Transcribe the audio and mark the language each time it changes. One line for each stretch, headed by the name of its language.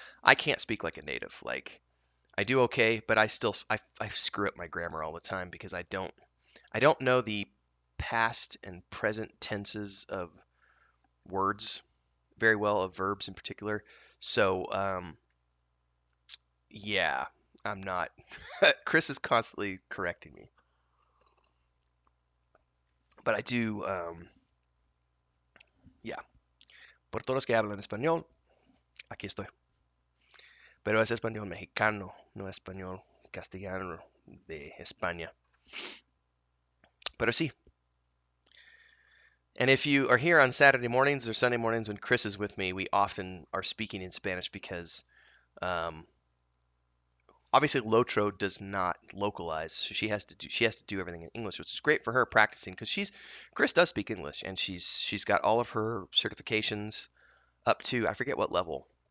English: I can't speak like a native. Like I do okay, but I screw up my grammar all the time because I don't know the past and present tenses of words very well, of verbs in particular. So yeah, I'm not. Chris is constantly correcting me, but I do. Yeah,
Spanish: por todos los que hablan español, aquí estoy. Pero es español mexicano, no español castellano de España. Pero sí.
English: And if you are here on Saturday mornings or Sunday mornings when Chris is with me, we often are speaking in Spanish because um, obviously Lotro does not localize, so she has to do everything in English, which is great for her practicing because Chris does speak English and she's got all of her certifications up to I forget what level.